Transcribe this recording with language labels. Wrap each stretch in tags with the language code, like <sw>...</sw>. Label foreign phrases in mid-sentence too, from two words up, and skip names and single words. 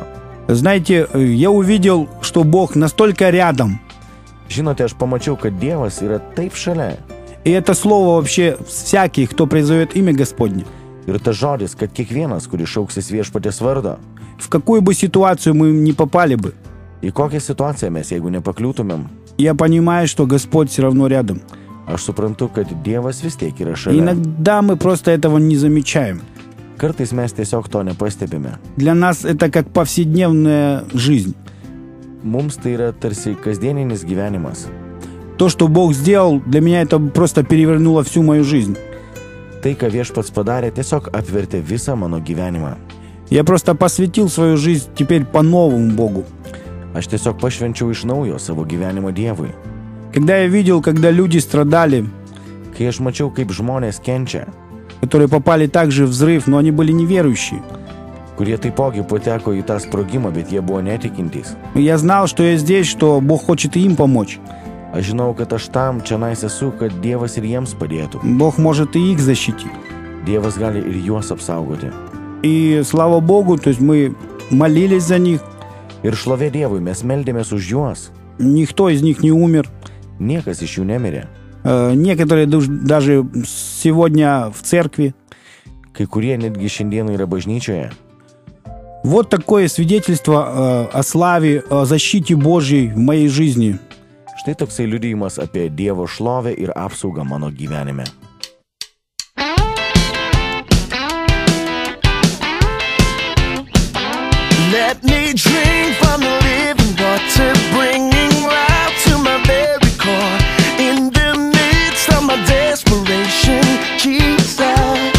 <ru>Знаете, я увидел, что Бог настолько рядом.</ru> <lt>Žinote, aš pamačiau, kad Dievas yra taip šalia.</lt> <ru>И это слово вообще всякий, кто призовет имя Господне.</ru> <lt>Ir tas žodis, kad kiekvienas, kuris šauksis viešpaties vardo,</lt> <ru>В какую бы ситуацию мы ни попали бы,</ru> <lt>į kokią situaciją mes, jeigu nepakliūtumėm,</lt> <ru>я понимаю, что Господь все равно рядом.</ru> <lt>aš suprantu, kad Dievas vis tiek yra</lt> <ru>И</ru> <lt>šalia.</lt> <ru>иногда мы просто этого не замечаем.</ru> <lt>Kartais mes tiesiog to nepastebime.</lt> <ru>Для нас это как повседневная жизнь.</ru> <lt>Mums tai yra tarsi kasdieninis gyvenimas.</lt> <ru>То, что Бог сделал, для меня это просто перевернуло всю мою жизнь.</ru> <lt>Tai, ką viešpats padarė, tiesiog apvertė visą mano gyvenimą.</lt> <ru>Я просто посвятил свою жизнь теперь по-новому Богу.</ru> <lt>Aš tiesiog pašvenčiau iš naujo savo gyvenimą Dievui.</lt> <ru>Когда я видел, когда люди страдали,</ru> <lt>Kai aš mačiau, kaip žmonės kenčia,</lt> <ru>которые попали также в взрыв, но они были неверующие,</ru> <lt>kurie taipogi pateko į tą sprogimą, bet jie buvo netikintys.</lt> <ru>я знал, что я здесь, что Бог хочет и им помочь.</ru> <lt>Aš žinau, kad aš tam čianais esu, kad Dievas ir jiems padėtų.</lt> <ru>Бог может и их защитить.</ru> <lt>Dievas gali ir juos apsaugoti.</lt> <ru>И слава Богу, то есть мы молились за них,</ru> <lt>Ir šlovė Dievui, mes meldėmės už juos.</lt> <ru>никто из них не умер.</ru> <lt>Niekas iš jų nemirė.</lt> <ru>Некоторые даже сегодня в церкви.</ru> <lt>Kai kurie netgi šiandien yra bažnyčioje.</lt> <ru>Вот такое свидетельство о славе, о защите Божьей в моей жизни.</ru> <lt>Štai toksai liudijimas apie Dievo šlovę ir apsaugą mano gyvenime.</lt> <en>Let me drink from the living water, bringing life to my very core. In the midst of my desperation, Jesus.</en>